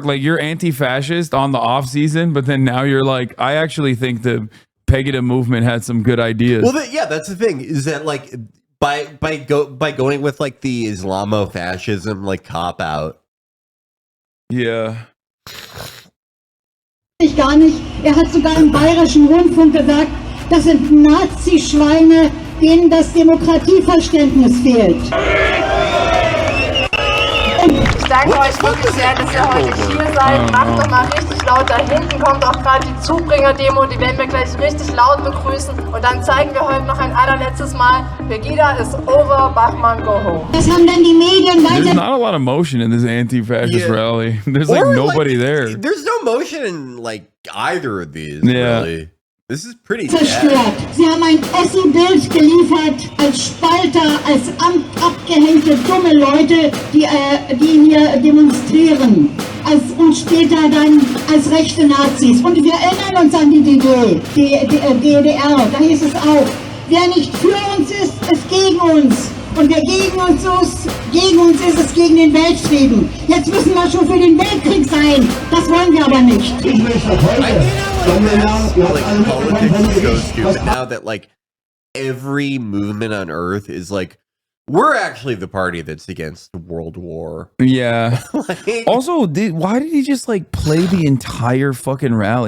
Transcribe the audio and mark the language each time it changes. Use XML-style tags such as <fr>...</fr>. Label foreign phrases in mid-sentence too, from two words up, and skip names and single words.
<en>Like, you're anti-fascist on the off season, but then now you're like, I actually think the Pegida movement had some good ideas. Well, that's the thing, is that like by going with like the Islamofascism like cop out. Yeah.</en> <de>Ich gar nicht. Hat sogar im Bayerischen Rundfunk gesagt, das sind Nazi-Schweine, denen das Demokratieverständnis fehlt. Ich danke euch wirklich sehr, dass ihr heute hier seid. Macht doch mal richtig laut. Da hinten kommt auch gerade die Zubringer-Demo. Die werden wir gleich richtig laut begrüßen. Und dann zeigen wir heute noch ein allerletztes Mal,</de> <en>Pegida is over, Bachmann go home.</en> <de>Das haben dann die Medien weiter...</de> <en>There's not a lot of motion in this anti-fascist rally. There's like nobody there. There's no motion in like either of these, Yeah. really. This is pretty</en> <de>zerstört. Sie haben ein Essi-Bild geliefert als Spalter, als abgehängte dumme Leute, die hier demonstrieren. Und später dann als rechte Nazis. Und wir erinnern uns an die DDR. Da hieß es auch, wer nicht für uns ist gegen uns. Und wer gegen uns ist gegen den Weltfrieden. Jetzt müssen wir schon für den Weltkrieg sein. Das wollen wir aber nicht.</de> <en>I mean, like politics goes to, but now that like every movement on Earth is like, we're actually the party that's against World War. Yeah. Also, why did he just like play the entire fucking rally?</en>